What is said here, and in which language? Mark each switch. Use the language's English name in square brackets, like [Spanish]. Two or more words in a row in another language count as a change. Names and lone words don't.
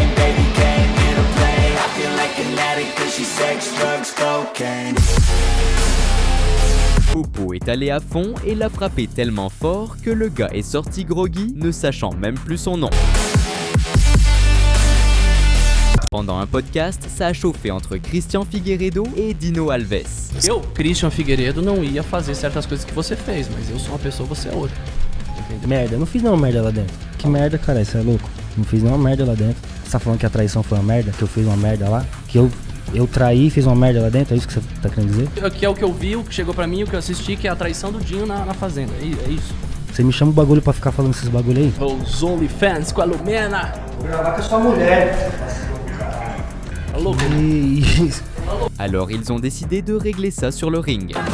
[English] Sex, drugs, cocaine. [French] Popo est allé à fond et l'a frappé tellement fort que le gars est sorti groggy, ne sachant même plus son nom. Pendant un podcast, ça a chauffé entre Christian Figueiredo et Dino Alves. [Portuguese] Eu, Christian Figueiredo, não ia fazer certas coisas que você fez, mas eu sou uma pessoa, você é outra. Entendeu? Merda, eu não fiz nenhuma merda lá dentro. Que merda, cara, isso é louco. Não fiz nenhuma merda lá dentro. Você tá falando que a traição foi uma merda? Que eu fiz uma merda lá? Que eu traí e fiz uma merda lá dentro? É isso que você tá querendo dizer? Que é o que eu vi, o que chegou pra mim, o que eu assisti, que é a traição do Dinho na fazenda. É isso. Você me chama o bagulho pra ficar falando esses bagulho aí? Os OnlyFans com a Lumena. Vou gravar com a sua mulher. [French] Alors ils ont décidé de régler ça sur le ring.